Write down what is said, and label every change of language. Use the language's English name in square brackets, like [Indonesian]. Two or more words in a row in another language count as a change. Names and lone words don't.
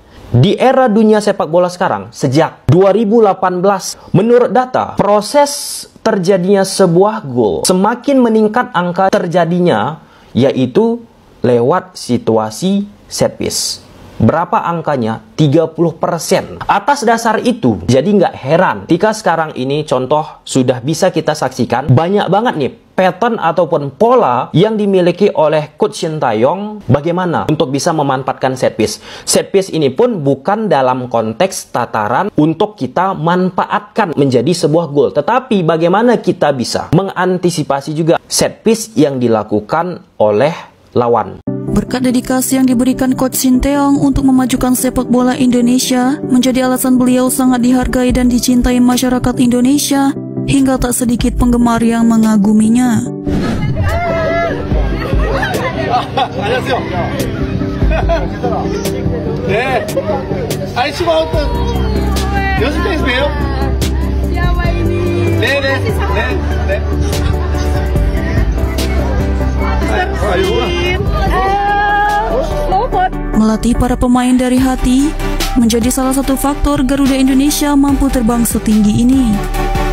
[Indonesian] Di era dunia sepak bola sekarang, sejak 2018, menurut data, proses terjadinya sebuah gol semakin meningkat angka terjadinya, yaitu lewat situasi [English] set piece. [Indonesian] Berapa angkanya? 30%. Atas dasar itu, jadi nggak heran jika sekarang ini contoh sudah bisa kita saksikan banyak banget nih pattern ataupun pola yang dimiliki oleh Coach Shin Tae-yong bagaimana untuk bisa memanfaatkan [English] set piece. Set piece [Indonesian] ini pun bukan dalam konteks tataran untuk kita manfaatkan menjadi sebuah gol, tetapi bagaimana kita bisa mengantisipasi juga [English] set piece [Indonesian] yang dilakukan oleh lawan. Berkat dedikasi yang diberikan Coach Shin Tae-yong untuk memajukan sepak bola Indonesia menjadi alasan beliau sangat dihargai dan dicintai masyarakat Indonesia, hingga tak sedikit penggemar yang mengaguminya. [Korean] 안녕하세요. 네. 아니 치마부터 연습장에서 봬요. 네네. 네. [Indonesian] Melatih para pemain dari hati menjadi salah satu faktor Garuda Indonesia mampu terbang setinggi ini.